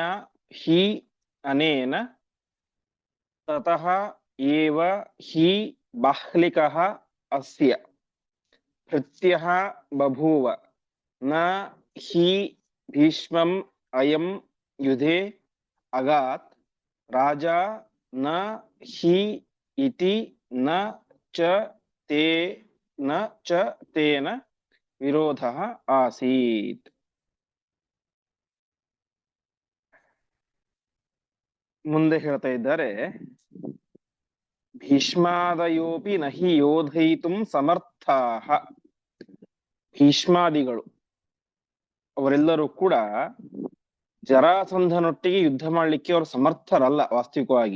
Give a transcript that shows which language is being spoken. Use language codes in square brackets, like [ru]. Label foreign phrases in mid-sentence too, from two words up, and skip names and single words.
[sa] ಹಿ ಅನೇನ ತತಃ ಏವ ಹಿ ಬಾಹ್ಲಿಕಃ ಅಸ್ಯ ಭೃತ್ಯಃ ಬಭೂವ ನ ಹಿ ಭೀಷ್ಮಂ ಅಯಂ ಯುಧೆ ಅಗಾತ್ ರಾಜಾ ನ ಹಿ ಇತಿ ನ ಚ ತೇ ನ ಚ ತೇನ ವಿರೋಧಃ ಆಸೀತ್. [kn] ಮುಂದೆ ಹೇಳ್ತಾ ಇದ್ದಾರೆ, [sa] ಭೀಷ್ಮಾದಯೋಪಿ ನಹಿ ಯೋಧಯಿತುಂ ಸಮರ್ಥಾಃ. [kn] ಭೀಷ್ಮಾದಿಗಳು ಅವರೆಲ್ಲರೂ ಕೂಡ ಜರಾಸಂಧನೊಟ್ಟಿಗೆ ಯುದ್ಧ ಮಾಡ್ಲಿಕ್ಕೆ ಅವರು ಸಮರ್ಥರಲ್ಲ ವಾಸ್ತವಿಕವಾಗಿ.